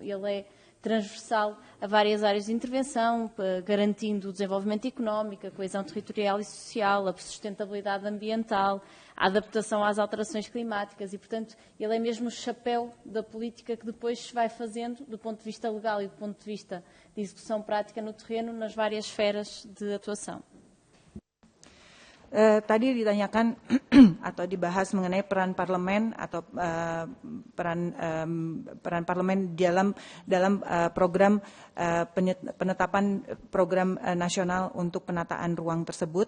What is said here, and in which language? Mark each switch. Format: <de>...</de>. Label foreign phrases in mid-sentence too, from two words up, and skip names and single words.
<pt>Ele é transversal a várias áreas de intervenção, garantindo o desenvolvimento económico, a coesão territorial e social, a sustentabilidade ambiental, a adaptação às alterações climáticas e, portanto, ele é mesmo o chapéu da política que depois se vai fazendo, do ponto de vista legal e do ponto de vista de execução prática no terreno, nas várias esferas de atuação.</pt> <id>Tadi ditanyakan atau dibahas mengenai peran parlemen atau peran parlemen dalam program penetapan program nasional untuk penataan ruang tersebut.</id>